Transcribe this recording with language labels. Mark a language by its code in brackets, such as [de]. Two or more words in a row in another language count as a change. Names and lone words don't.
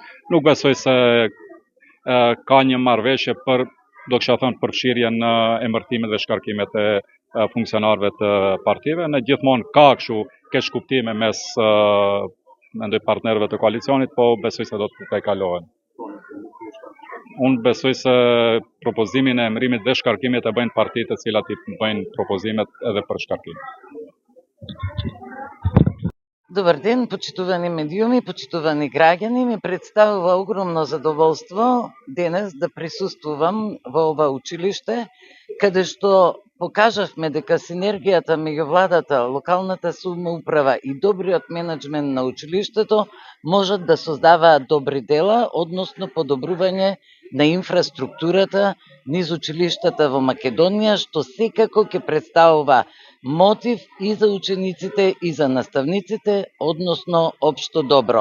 [sq] Nuk besoj se ka një marrëveshje do kisha thënë përfshirje në emërtimet dhe shkarkimet e funksionarëve të partive. Në gjithmonë ka kështu keq kuptime mes partnerëve të koalicionit, po besoj se do të kalohen. Unë besoj se propozimin e emërimit dhe shkarkimit e bëjnë partitë të cilat i bëjnë propozimet edhe për shkarkim. [mk] Добар ден, почитувани медиуми, почитувани граѓани. Ми представува огромно задоволство денес да присуствувам во ова училиште, каде што покажавме дека синергијата меѓу владата, локалната самоуправа и добриот менеджмент на училиштето можат да создаваат добри дела, односно подобрување на инфраструктурата низ училиштата во Македонија, што секако ќе представува мотив и за учениците и за наставниците, односно општо добро.